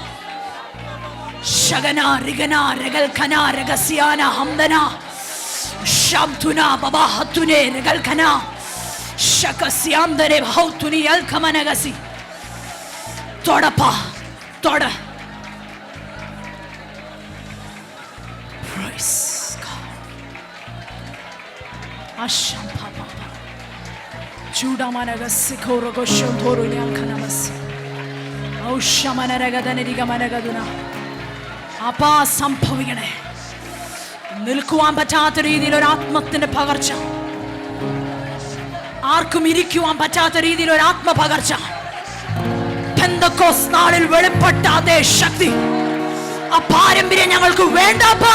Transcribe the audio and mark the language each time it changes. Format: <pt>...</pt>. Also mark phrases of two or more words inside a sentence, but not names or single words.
<ml>ശഗന റിഗന രഗൽഖന രഗസ്യാന ഹംദന ശബ്ദുന ബബഹത്തുനെ രഗൽഖന ശകസ്യാന്തരെ ഭൗതുനി അൽഖമനഗസി. തൊടപ്പ തൊട.</ml> <en>Praise God. Ashampapa. Judamanagasi korogoshon torunyal kanamasi.</en> <ml>അപ്പാ സംഭവിക്കണേ. നിൽക്കുവാൻ പറ്റാത്ത രീതിയിൽ ഒരു ആത്മത്തിന്റെ പകർച്ച, ആർക്കും ഇരിക്കുവാൻ പറ്റാത്ത രീതിയിൽ ഒരു ആത്മപകർച്ച. പെന്തക്കോസ്ത് നാളിൽ വെളിപ്പെട്ട അതേ ശക്തി, ആ പാരമ്പര്യം ഞങ്ങൾക്ക് വേണ്ടപ്പാ.</ml>